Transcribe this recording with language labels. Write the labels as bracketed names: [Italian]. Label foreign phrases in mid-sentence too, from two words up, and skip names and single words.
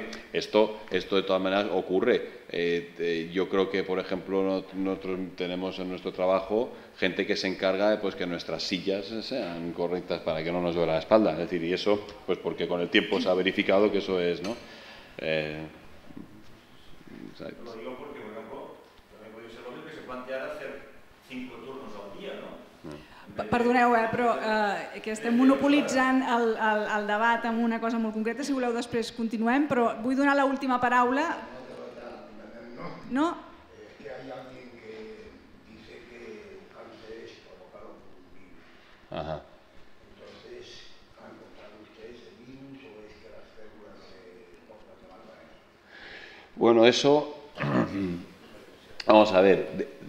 [Spanish] Esto de todas maneras ocurre. Yo creo que, por ejemplo, nosotros tenemos en nuestro trabajo gente que se encarga de que nuestras sillas sean correctas para que no nos duela la espalda. Es decir, y eso, pues porque con el tiempo se ha verificado que eso es, ¿no? Lo digo porque, por ejemplo, también [Catalan] podria ser lògic [Spanish] que se planteara hacer 5 turnos al dia, no? [Catalan] Perdoneu, però que estem monopolitzant el debat amb una cosa molt concreta. Si voleu, després continuem, però vull donar l'última paraula. No? [Spanish] Es que hay alguien que dice que el cáncer es provocado por un virus. Ajá. Entonces, ¿han encontrado ustedes el virus o es que las células se portan de mal manera? Bueno, eso... Vamos a ver...